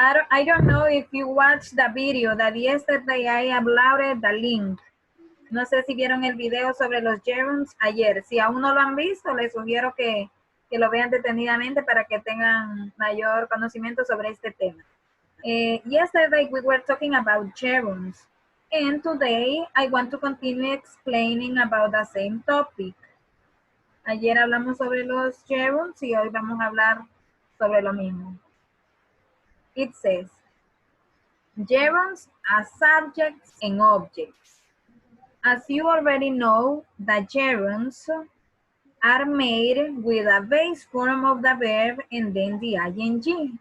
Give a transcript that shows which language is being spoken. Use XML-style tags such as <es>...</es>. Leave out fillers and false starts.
<en>I don't know if you watched the video that yesterday I uploaded the link.</en> <es>No sé si vieron el video sobre los gerunds ayer. Si aún no lo han visto, les sugiero que lo vean detenidamente para que tengan mayor conocimiento sobre este tema.</es> <en>Yesterday we were talking about gerunds. And today I want to continue explaining about the same topic.</en> <es>Ayer hablamos sobre los gerunds y hoy vamos a hablar sobre lo mismo.</es> <en>It says, gerunds are subjects and objects. As you already know, the gerunds are made with a base form of the verb and then the ing.</en>